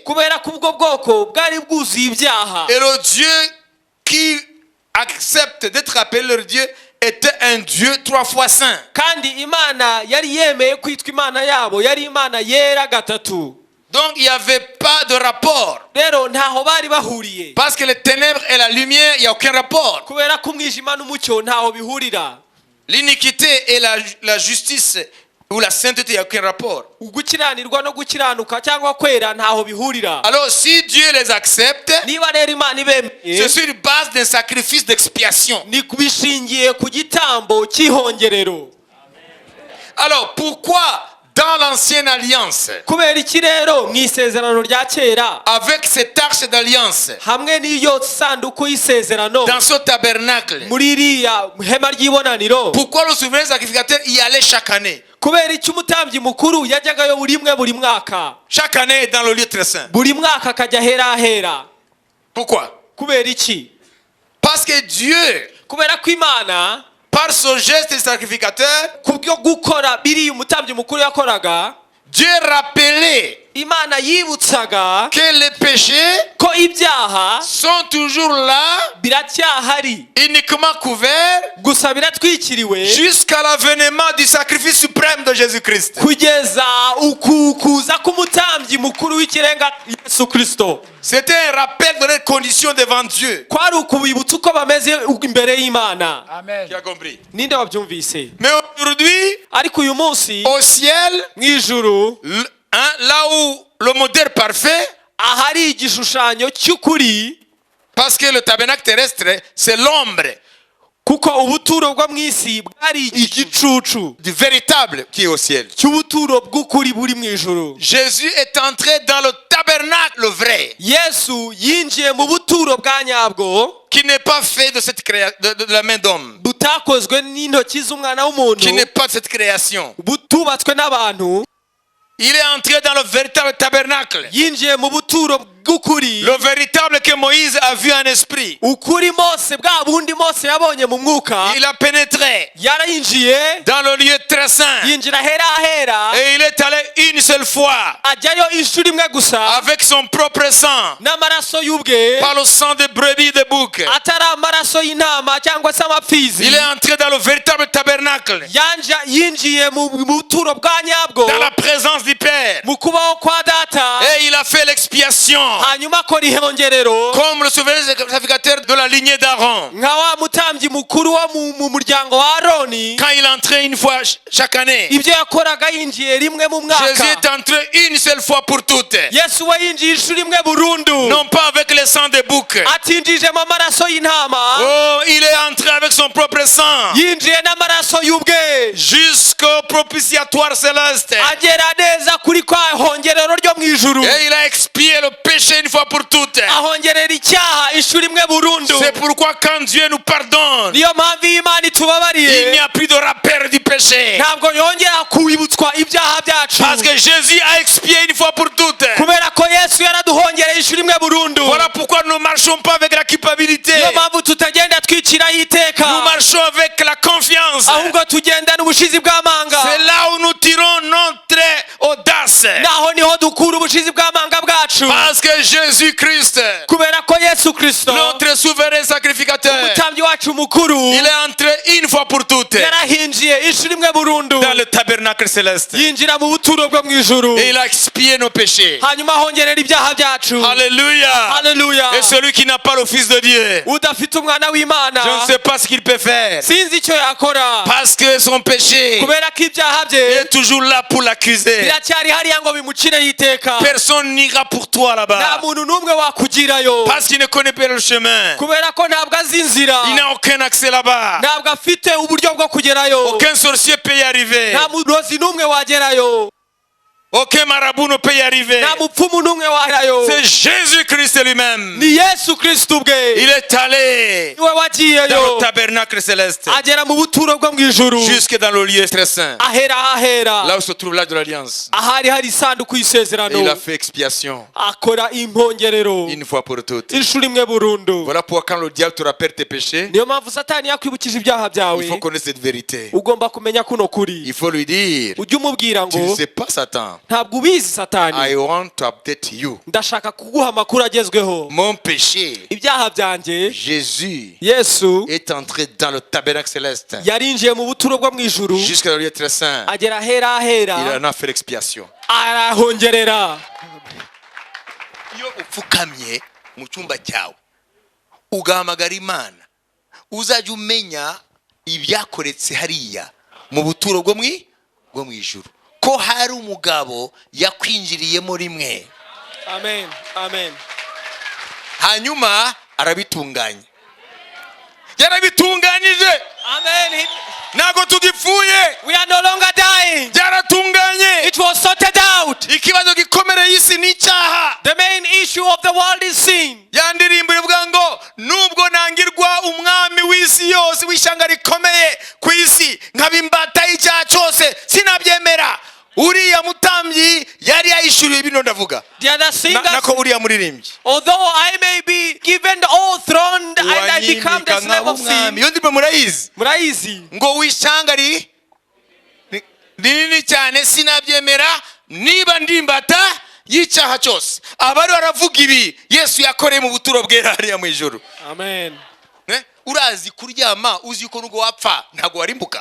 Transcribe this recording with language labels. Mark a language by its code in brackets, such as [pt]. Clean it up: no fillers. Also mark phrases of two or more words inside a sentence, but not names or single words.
[rw] Kubera ko ubwo bwoko bwari bwuzuye ibyaha. [fr] Et le Dieu qui accepte d'être appelé leur Dieu était un Dieu 3 fois saint. [rw] Kandi Imana yari yemeye kwitwa Imana yabo, yari Imana yera gatatu. [fr] Donc il n'y avait pas de rapport. [rw] Rero ntaho bari bahuriye. [fr] Parce que les ténèbres et la lumière, il n'y a aucun rapport. [rw] Kubera ko umwijima n'umucyo ntaho bihurira. [fr] L'iniquité et la justice ou la sainteté, il n'y a aucun rapport. [rw] Ugukiranirwa no gukiranuka cyangwa kwera ntaho bihurira. [fr] Alors si Dieu les accepte, [rw] Niba rero Imana ibemeye, [fr] c'est sur base d'un sacrifice d'expiation. [rw] ni kubishingiye ku gitambo cy'ihongerero. [fr] Alors pourquoi dans l'ancienne alliance, [rw] Kubera iki rero mu isezerano rya kera [fr] avec cette arche d'alliance, [rw] hamwe n'iyo sanduku y'isezerano [fr] dans ce tabernacle, [rw] muri iriya hema ry'ibonaniro, [fr] pourquoi le souverain sacrificateur y allait chaque année? [rw] kubera iki umutambyi mukuru yajyagayo buri mwaka? [fr] Chaque année dans le lieu très saint. [rw] Buri mwaka akajya ahera. [fr] Pourquoi? [rw] Kubera iki? [fr] Parce que Dieu, [rw] Kubera ko Imana [fr] par ce geste de sacrificateur, [rw] kubyo gukora biriya umutambyi mukuru yakoraga, [fr] Dieu rappelait [rw] Imana yibutsaga [fr] que les péchés [rw] ko ibyaha [fr] sont toujours là, [rw] biracyahari, [fr] uniquement couverts, [rw] gusa biratwikiriwe [fr] jusqu'à l'avènement du sacrifice suprême de Jésus-Christ. [rw] kugeza ukukuza k'umutambyi mukuru w'ikirenga Yesu Kristo. [fr] C'était un rappel de leurs conditions devant Dieu. [rw] Kwari ukubibutsa uko bameze imbere y'Imana. [fr] Qui a compris? [rw] Ninde wabyumvise? [fr] Mais aujourd'hui, [rw] Ariko uyu munsi [fr] au ciel, [rw] mu ijuru, [fr] là où le modèle parfait, [rw] ahari igishushanyo cy'ukuri, [fr] parce que le tabernacle terrestre, c'est l'ombre [rw] kuko ubuturo bwo mu isi bwari igicucu [fr] du véritable qui est au ciel. [rw] cy'ubuturo bw'ukuri buri mu ijuru. [fr] Jésus est entré dans le tabernacle vrai, [rw] Yesu yinjiye mu buturo bwa nyabwo, [fr] qui n'est pas fait de cette de la main d'homme, [rw] butakozwe n'intoki z'umwana w'umuntu, [fr] qui n'est pas de cette création. [rw] butubatswe n'abantu. [fr] Il est entré dans le véritable tabernacle, [rw] Yinjiye mu buturo bw'ukuri, [fr] le véritable que Moïse a vu en esprit. [rw] ukuri Mose, bwa bundi Mose yabonye mu mwuka. [fr] Il a pénétré [rw] Yarayinjiye, [fr] dans le lieu très saint [rw] yinjira ahera [fr] et il est allé une seule fois [rw] ajyayo inshuro imwe gusa [fr] avec son propre sang, [rw] n'amaraso y'ubwe, [fr] par le sang de brebis et de bouc. [rw] atari amaraso y'intama cyangwa se amapfizi. [fr] Il est entré dans le véritable tabernacle, [rw] Yinjiye mu buturo bwa nyabwo, [fr] dans la présence du Père, [rw] mu kubaho kwa data, [fr] et il a fait l'expiation [rw] hanyuma akora ihongerero [fr] comme le souverain sacrificateur de la lignée d'Aaron. [rw] nka wa mutambyi mukuru wo mu muryango wa Aroni. [fr] Quand il entrait une fois chaque année, [rw] Ibyo yakoraga yinjiye rimwe mu [fr] Jésus [rw] mwaka. [fr] est entré une seule fois pour toutes, [rw] Yesu we yinjiye inshuro imwe burundu, [fr] non pas avec le sang de bouc. [rw] atinjijemo amaraso y'intama, [fr] Oh, il est entré avec son propre sang [rw] yinjiye n'amaraso y'ubwe, [fr] jusqu'au propitiatoire céleste. [rw] agera neza kuri kwa hongerero ryo mu ijuru, [fr] Et il a expié le péché une fois pour toutes. [rw] ahongerera icyaha inshuro imwe burundu. [fr] C'est pourquoi quand Dieu nous pardonne, [rw] Niyo mpamvu iyo Imana [fr] il n'y [rw] itubabariye [fr] a plus de rappel du péché. [rw] ntabwo yongera kwibutswa ibyaha byacu, [fr] Parce que Jésus a expié une fois pour toutes. [rw] kubera ko Yesu yaraduhongereye inshuro imwe burundu. [fr] Voilà pourquoi nous ne marchons pas avec la culpabilité. [rw] Niyo mpamvu tutagenda twiciraho iteka, [fr] Nous marchons avec la confiance. [rw] ahubwo tugendana ubushizi bw'amanga. [fr] C'est là où nous tirons notre audace. [rw] Naho niho dukura ubushizi bw'amanga bwacu, [fr] Parce que Jésus-Christ, [rw] kubera ko Yesu Kristo [fr] notre souverain sacrificateur, [rw] umutambyi wacu mukuru [fr] il est entré une fois pour toutes [rw] yarahinjiye inshuro imwe burundu, [fr] dans le tabernacle céleste. [rw] yinjira mu buturo bwo mu ijuru, [fr] Et il a expié nos péchés. [rw] hanyuma ahongerera ibyaha byacu. [fr] Alléluia. [rw] Haleluya. [fr] Et celui qui n'a pas le Fils de Dieu, [rw] Udafite umwana w'Imana [fr] je ne sais pas ce qu'il peut faire. [rw] sinzi icyo yakora, [fr] Parce que son péché [rw] kubera ko ibyaha bye [fr] est toujours là pour l'accuser. [rw] biracyari hariya ngo bimucireho iteka. [fr] Personne n'ira pour toi [rw] Nta [fr] là-bas. [rw] muntu n'umwe wakugirayo, [fr] Parce qu'il ne connaît pas le chemin. [rw] kubera ko ntabwo azi inzira, [fr] Il n'a aucun accès là-bas. [rw] ntabwo afite uburyo bwo kugerayo, [fr] Aucun sorcier peut y arriver. [rw] nta murozi n'umwe wagerayo. [fr] Aucun marabout ne peut y arriver. [rw] nta mupfumu n'umwe warayo. [fr] C'est Jésus-Christ lui-même. [rw] ni Yesu Kristo ubwe. [fr] Il est allé [rw] niwe [fr] dans le [rw] wagiyeyo [fr] tabernacle céleste [rw] agera mu buturo bwo mu ijuru [fr] jusque dans le lieu très saint, [rw] ahera ahera [fr] là où se trouve l'arche de l'alliance. [rw] ahari hari isanduku [fr] Et [rw] y'isezerano [fr] il a fait expiation [rw] akora impongerero [fr] une fois pour toutes. [rw] inshuro imwe burundu. [fr] Voilà pourquoi quand le diable te rappelle tes péchés, [rw] niyo mpamvu satani yakwibukije ibyaha byawe [fr] il faut connaître cette vérité. [rw] ugomba kumenya kuno kuri. [fr] Il faut lui dire, [rw] ujye umubwira [fr] tu ne [rw] ngo [fr] sais pas Satan, [rw] ntabwo ubizi satani, [en] I want to update you. [rw] ndashaka kuguha amakuru agezweho. [fr] Mon péché, [rw] ibyaha byanjye [fr] Jésus [rw] Yesu [fr] est entré dans le tabernacle céleste [rw] yarinjiye mu buturo bwo mu ijuru [fr] jusqu'à le lieu très saint. [rw] agera ahera [fr] Il [rw] ahera [fr] en a fait l'expiation. [rw] arahongerera. Iyo upfukamye mu cyumba cyawe ugahamagara Imana, uzajya umenya ibyakoretse hariya mu buturo bwo mu ijuru, ko hari umugabo yakwinjiriyemo rimwe, amen amen hanyuma arabitunganya. Yarabitunganyije, amen. ntabwo tugipfuye, [en] We are no longer dying. [rw] byaratunganye. [en] It was sorted out. [rw] Ikibazo gikomere y'isi ni icyaha. [en] The main issue of the world is sin. [rw] Ya ndirimbo ivuga ngo nubwo nangirwa umwami w'isi yose w'ishyanga rikomeye ku isi nkaba imbata y'icyaha cyose sinabyemera. Uriya mutambyi yari yayishuriye bino ndavuga, [en] The other singers, [rw] nako uriya muririmbyi [en] although I may be given all throne and I become the [rw] wanyimika [en] slave [rw] nk'abo [en] of [rw] umwami. [en] sin. [rw] Iyo ndirimbo murayizi Murayizi? ngo w'ishyanga rinini cyane sinabyemera niba ndimbata y'icyaha cyose. Abari baravuga ibi Yesu yakoreye mu buturo bwera hariya mu ijuru. Amen. Urazi kuryama uzi yuko nubwo wapfa ntabwo warimbuka.